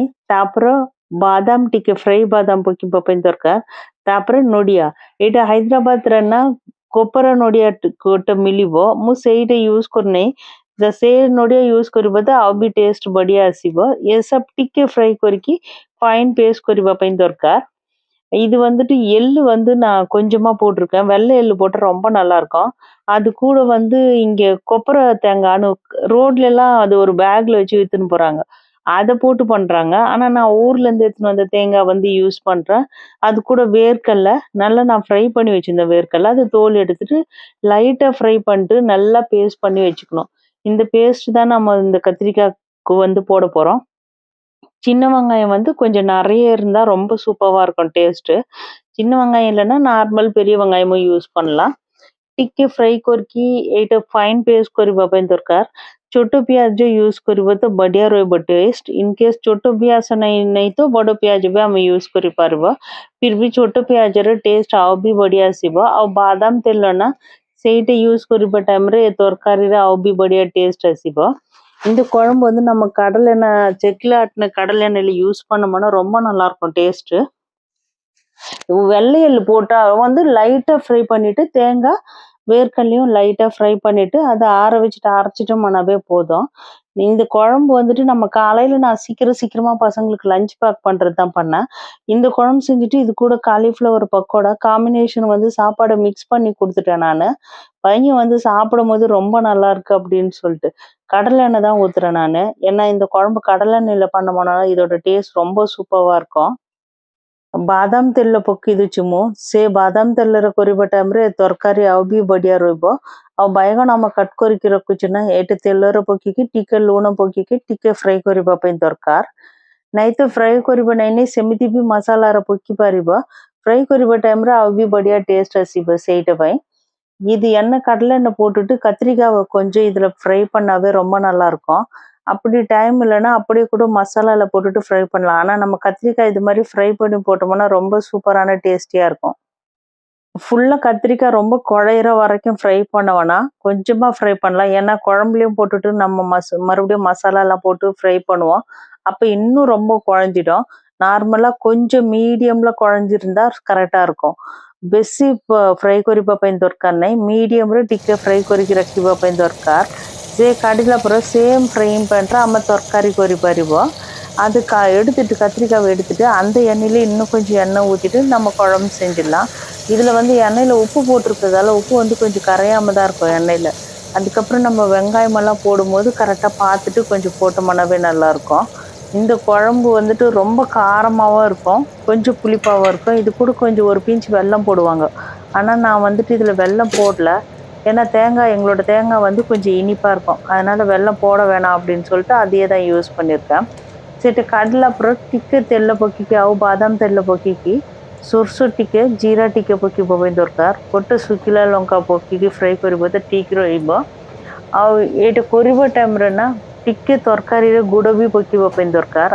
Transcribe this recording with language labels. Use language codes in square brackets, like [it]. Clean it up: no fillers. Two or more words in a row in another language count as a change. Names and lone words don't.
[or] ତାପରେ ବାଦାମ ଟିକେ ଫ୍ରାଇ ବାଦାମ ପକେଇବା ପାଇଁ ଦରକାର। ତାପରେ ନଡ଼ିଆ, ଏଇଟା ହାଇଦ୍ରାବାଦରେ ନା କୋପରା ନଡ଼ିଆ ଗୋଟେ ମିଳିବ, ମୁଁ ସେଇଟା ୟୁଜ୍ କରୁନାହିଁ। ସେ ନଡ଼ିଆ ୟୁଜ୍ କରିବ ତ ଆଉ ବି ଟେଷ୍ଟ ବଢିଆ ଆସିବ। ଏସବୁ ଟିକେ ଫ୍ରାଇ କରିକି [en] fine paste [or] କରିବା ପାଇଁ ଦରକାର। [ta] இது வந்துட்டு எள்ளு வந்து நான் கொஞ்சமா போட்டிருக்கேன். வெள்ளை எள்ளு போட்டா ரொம்ப நல்லா இருக்கும். அது கூட வந்து இங்க கொப்பரை தேங்காய்ன்னு ரோட்ல எல்லாம் அது ஒரு பேக்ல வச்சு வித்துன்னு போறாங்க. அத போட்டு பண்றாங்க. ஆனா நான் ஊர்ல இருந்து எடுத்துன்னு வந்த தேங்காய் வந்து யூஸ் பண்றேன். அது கூட வேர்க்கடல நல்லா நான் ஃப்ரை பண்ணி வச்சிருந்தேன் வேர்க்கடல. அது தோல் எடுத்துட்டு லைட்டா ஃப்ரை பண்ணிட்டு நல்லா பேஸ்ட் பண்ணி வச்சுக்கணும். இந்த பேஸ்ட் தான் நம்ம இந்த கத்திரிக்காய்க்கு வந்து போட போறோம். சின்ன வெங்காயம் வந்து கொஞ்சம் நெறைய இருந்தா ரொம்ப சூப்பரா இருக்கும் டேஸ்ட்டு. சின்ன வெங்காயம் இல்லன்னா நார்மல் பெரிய வெங்காயமும் யூஸ் பண்ணலாம்। [or] ଟିକେ ଫ୍ରାଇ କରିକି ଏଇଟା [en] fine paste [or] କରିବା ପାଇଁ ଦରକାର। ଛୋଟ ପିଆଜ ୟୁଜ୍ କରିବ ତ ବଢିଆ ରହିବ ଟେଷ୍ଟ। [en] in case [or] ଛୋଟ ପିଆଜ ନାହିଁ ତ ବଡ ପିଆଜ ବି ଆମେ ୟୁଜ୍ କରିପାରିବ। ଫିର ବି ଛୋଟ ପିଆଜର ଟେଷ୍ଟ ଆଉ ବି ବଢିଆ ଆସିବ। ଆଉ ବାଦାମ ତେଲ ନା ସେଇଟା யூஸ் କରିବା ଟାଇମରେ ତରକାରୀରେ ଆଉ ବି ବଢିଆ ଟେଷ୍ଟ ଆସିବ। [ta] இந்த குழம்பு வந்து நம்ம கடலெண்ணெய் செக்கில் ஆட்டின கடலெண்ணெயில யூஸ் பண்ணோம்னா ரொம்ப நல்லா இருக்கும் டேஸ்ட்। வெள்ளை எள்ளு போட்டா வந்து லைட்டா ஃப்ரை பண்ணிட்டு தேங்காய் வேர்க்கடலையும் லைட்டா ஃப்ரை பண்ணிட்டு அதை ஆற வச்சுட்டு அரைச்சிட்டோம்னாவே போதும்। இந்த குழம்பு வந்துட்டு நம்ம காலையில நான் சீக்கிரமா பசங்களுக்கு [en] lunch pack [ta] பண்றது தான் பண்ணேன்। இந்த குழம்பு செஞ்சுட்டு இது கூட காலிஃப்ளவர் பக்கோடா காம்பினேஷன் வந்து சாப்பாடை மிக்ஸ் பண்ணி கொடுத்துட்டேன் நானு। பையன் வந்து சாப்பிடும்போது ரொம்ப நல்லா இருக்கு அப்படின்னு சொல்லிட்டு கடலை எண்ணெய் தான் ஊத்துறேன் நானு। ஏன்னா இந்த குழம்பு கடலை எண்ணெயில பண்ணோம்னா இதோட டேஸ்ட் ரொம்ப சூப்பரா இருக்கும்। [or] ବାଦାମ ତେଲ ପକେଇ ଦଉଛି ମୁଁ। ସେ ବାଦାମ ତେଲରେ କରିବା ଟାଇମରେ ତରକାରୀ ଆଉ ବି ବଢିଆ ରହିବ। ଆଉ ବାଇଗଣ ଆମେ କଟ୍ କରିକି ରଖୁଛୁ ନା ଏଇଟା ତେଲରେ ପକେଇକି ଟିକେ ଲୁଣ ପକେଇକି ଟିକେ ଫ୍ରାଇ କରିବା ପାଇଁ ଦରକାର। ନାଇଁ ତ ଫ୍ରାଇ କରିବା ନାହିଁ ସେମିତି ବି ମସଲାରେ ପକେଇ ପାରିବ। ଫ୍ରାଇ କରିବା ଟାଇମରେ ଆଉ ବି ବଢିଆ ଟେଷ୍ଟ ଆସିବ ସେଇଟା ପାଇଁ। [ta] இது எண்ணெய் கடலெண்ணெய் போட்டுட்டு கத்திரிக்காவை கொஞ்சம் இதில் ஃப்ரை பண்ணாவே ரொம்ப நல்லாயிருக்கும். அப்படி டைம் இல்லைன்னா அப்படியே கூட மசாலாவில் போட்டுட்டு ஃப்ரை பண்ணலாம். ஆனால் நம்ம கத்திரிக்காய் இது மாதிரி ஃப்ரை பண்ணி போட்டோம்னா ரொம்ப சூப்பரான டேஸ்டியாக இருக்கும். ஃபுல்லாக கத்திரிக்காய் ரொம்ப குழையிற வரைக்கும் ஃப்ரை பண்ண வேணாம். கொஞ்சமாக ஃப்ரை பண்ணலாம். ஏன்னா குழம்புலையும் போட்டுட்டு நம்ம மறுபடியும் மசாலாலாம் போட்டு ஃப்ரை பண்ணுவோம். அப்போ இன்னும் ரொம்ப குழஞ்சிடும். நார்மலாக கொஞ்சம் மீடியமில் குழஞ்சிருந்தா கரெக்டாக இருக்கும். [or] ବେଶୀ ଫ୍ରାଏ କରିବା ପାଇଁ ଦରକାର ନାହିଁ, ମିଡ଼ିୟମରେ ଟିକେ ଫ୍ରାଏ କରିକି ରଖିବା ପାଇଁ ଦରକାର। ସେ କାଢ଼ିଲା ପରେ [en] same frying panil [ta] நம்ம தரக்காரி [or] କରିପାରିବ। [ta] அது எடுத்துட்டு கத்திரிக்காவை எடுத்துட்டு அந்த எண்ணெயில இன்னும் கொஞ்சம் எண்ணெய் ஊற்றிட்டு நம்ம குழம்பு செஞ்சிடலாம்। இதில் வந்து எண்ணெயில் உப்பு போட்டிருக்கிறதால உப்பு வந்து கொஞ்சம் கரையாமல் தான் இருக்கும் எண்ணெயில்। அதுக்கப்புறம் நம்ம வெங்காயமெல்லாம் போடும்போது கரெக்டாக பார்த்துட்டு கொஞ்சம் போட்டோம்னாவே நல்லாயிருக்கும்। இந்த குழம்பு வந்துட்டு ரொம்ப காரமாகவும் இருக்கும், கொஞ்சம் புளிப்பாகவும் இருக்கும்। இது கூட கொஞ்சம் ஒரு பிஞ்ச் வெல்லம் போடுவாங்க, ஆனால் நான் வந்துட்டு இதில் வெல்லம் போடல। ஏன்னா எங்களோட தேங்காய் வந்து கொஞ்சம் இனிப்பாக இருக்கும், அதனால் வெல்லம் போட வேணாம் அப்படின்னு சொல்லிட்டு அதையே தான் யூஸ் பண்ணியிருக்கேன்। [or] ସେଠି କାଢ଼ିଲା ପରେ ଟିକେ ତେଲ ପକେଇକି ଆଉ ବାଦାମ ତେଲ ପକେଇକି ସୋରିଷ ଟିକେ ଜିରା ଟିକେ ପକେଇବା ପାଇଁ ଦରକାର। ଗୋଟେ ଶୁଖିଲା ଲଙ୍କା ପକେଇକି ଫ୍ରାଏ କରିବ ତ ଠିକ୍ ରହିବ। ଆଉ ଏଇଟା କରିବା ଟାଇମ୍ରେ ନା ଟିକେ ତରକାରୀରେ ଗୁଡ଼ ବି ପକେଇବା ପାଇଁ ଦରକାର।